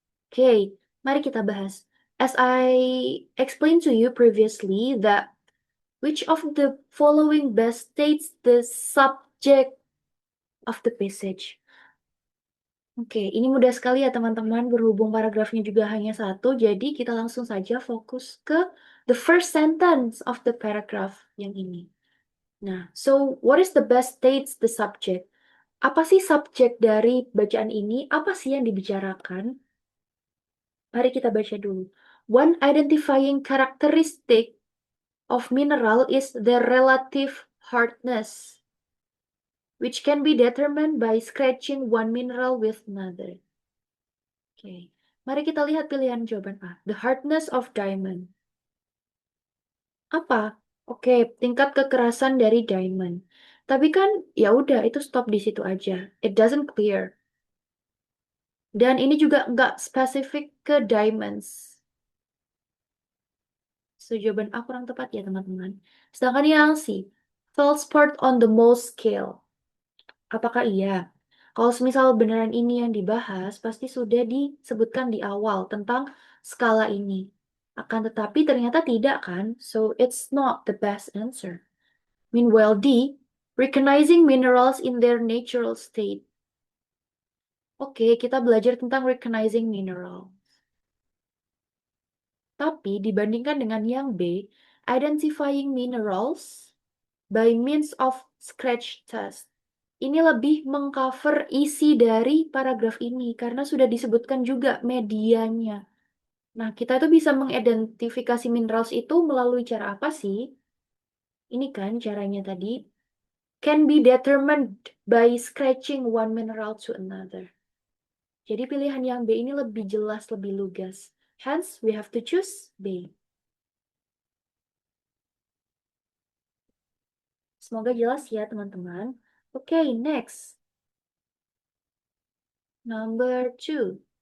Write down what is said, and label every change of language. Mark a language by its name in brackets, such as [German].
[English] Okay, [Indonesian] mari kita bahas. [English] As I explained to you previously that which of the following best states the subject of the passage? [Indonesian] Oke, ini mudah sekali ya teman-teman, berhubung paragrafnya juga hanya satu, jadi kita langsung saja fokus ke [English] the first sentence of the paragraph [Indonesian] yang ini. [English] Nah, so what is the best states the subject? [Indonesian] Apa sih subjek dari bacaan ini? Apa sih yang dibicarakan? Mari kita baca dulu. [English] One identifying characteristic of mineral is their relative hardness, which can be determined by scratching one mineral with another. [Indonesian] Oke, mari kita lihat pilihan jawaban A. [English] The hardness of diamond. [Indonesian] Apa? Oke, tingkat kekerasan dari diamond. Tapi kan ya udah itu stop di situ aja. [English] It doesn't clear. [Indonesian] Dan ini juga nggak spesifik ke diamonds. So, jawaban A kurang tepat ya teman-teman. Sedangkan yang C, [English] feldspar on the Mohs scale. [Indonesian] Apakah iya? Kalau semisal beneran ini yang dibahas, pasti sudah disebutkan di awal tentang skala ini. Akan tetapi ternyata tidak kan? [English] So, it's not the best answer. Meanwhile, D, recognizing minerals in their natural state. [Indonesian] Oke, kita belajar tentang [English] recognizing mineral. [Indonesian] Tapi dibandingkan dengan yang B, [English] identifying minerals by means of scratch test. [Indonesian] Ini lebih mengcover isi dari paragraf ini karena sudah disebutkan juga medianya. Nah, kita tuh bisa mengidentifikasi [English] minerals [Indonesian] itu melalui cara apa sih? Ini kan caranya tadi. [English] Can be determined by scratching one mineral to another. [Indonesian] Jadi pilihan yang B ini lebih jelas, lebih lugas. [English] Hence, we have to choose B. [Indonesian] Semoga jelas ya, teman-teman. [English] Okay, next. Number 2.